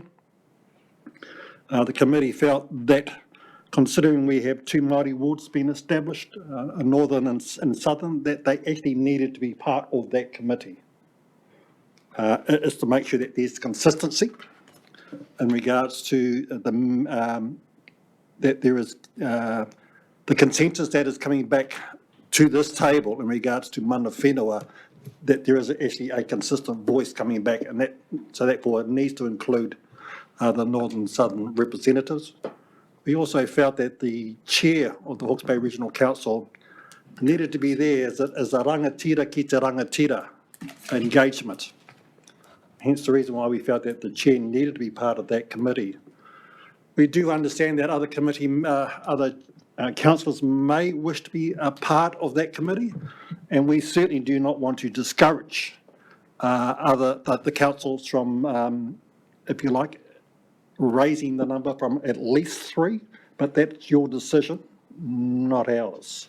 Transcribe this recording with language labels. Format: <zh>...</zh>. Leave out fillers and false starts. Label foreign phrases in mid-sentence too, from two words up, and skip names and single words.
<en>The committee felt that considering we have 2 Māori wards being established, a northern and southern, that they actually needed to be part of that committee. Is to make sure that there's consistency in regards to that there is the consensus that is coming back to this table in regards to</en> <mi>mana whenua,</mi> <en>that there is actually a consistent voice coming back, and that, so therefore it needs to include the Northern and Southern representatives. We also felt that the chair of the Hawke's Bay Regional Council needed to be there as a</en> <mi>rangatira ki te rangatira</mi> <en>engagement. Hence the reason why we felt that the chair needed to be part of that committee. We do understand that other councillors may wish to be a part of that committee, and we certainly do not want to discourage the councils from, if you like, raising the number from at least 3, but that's your decision, not ours.</en>